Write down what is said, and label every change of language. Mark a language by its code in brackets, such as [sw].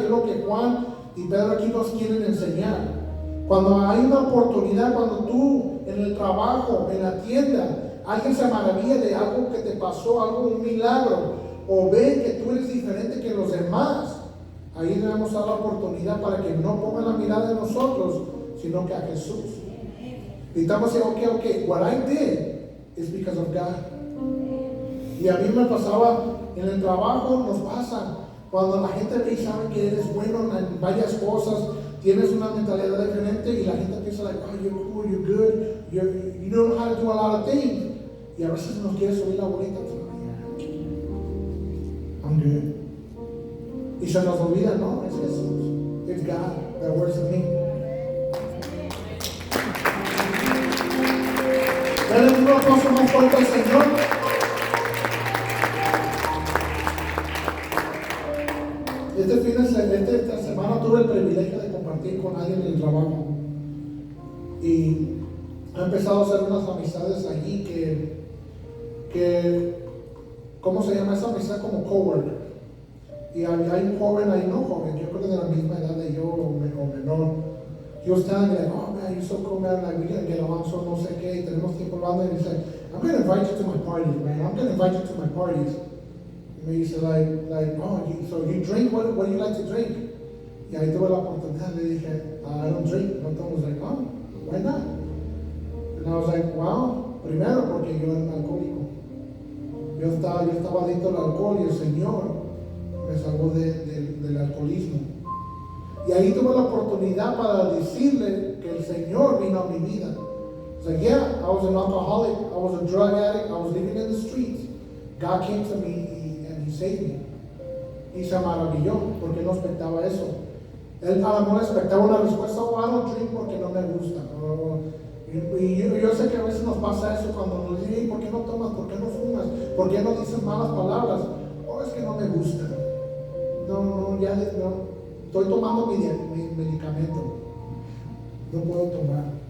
[es] Y es lo que Juan y Pedro aquí nos quieren enseñar. Cuando hay una oportunidad, cuando tú en el trabajo, en la tienda, alguien se maravilla de algo que te pasó, un milagro, o ve que tú eres diferente que los demás, ahí debemos dar la oportunidad para que no pongan la mirada en nosotros, sino que a Jesús. Necesitamos decir, [en] okay, what I did is because of God. [es] Y a mí me pasaba en el trabajo, nos pasa, cuando la gente ve y sabe que eres bueno en varias cosas, tienes una mentalidad diferente, y la gente piensa, [en] like, oh, you're cool, you're good, you know how to do a lot of things. [es] Y a veces nos quiere subir la bolita. [en] I'm good. [es] Y se nos olvida, no, es Jesús. [en] It's God that works in me. [es] Dale un aplauso más fuerte al Señor. Esta semana tuve el privilegio de compartir con alguien en el trabajo. Y he empezado a hacer unas amistades allí que ¿cómo se llama esa amistad? Como coworker. Y hay un joven ahí, no joven, yo creo que de la misma edad de yo o menor. [en] he was telling me like, oh man, you're so cool, man, like we gotta get along, so [es] no sé qué, y tenemos tiempo hablando, [en] and he said, I'm gonna invite you to my parties, man, I'm gonna invite you to my parties. And he said oh, so you drink, what do you like to drink? [es] Y ahí tuve la oportunidad, le dije, [en] I don't drink. And Tom was like, oh, why not? And I was like, wow, [es] primero porque yo era un alcohólico. Yo estaba adicto al alcohol y el Señor me salvó del alcoholismo. Y ahí tuve la oportunidad para decirle que el Señor vino a mi vida. [en] I was like, yeah, I was an alcoholic, I was a drug addict, I was living in the streets. God came to me and He saved me. [es] Y se maravilló porque no expectaba eso. Él a lo mejor expectaba una respuesta, [en] oh, I don't drink [es] porque no me gusta. Y yo sé que a veces nos pasa eso cuando nos dicen, ¿por qué no tomas? ¿Por qué no fumas? ¿Por qué no dices malas palabras? Oh, es que no me gusta. No, estoy tomando mi medicamento. No puedo tomar.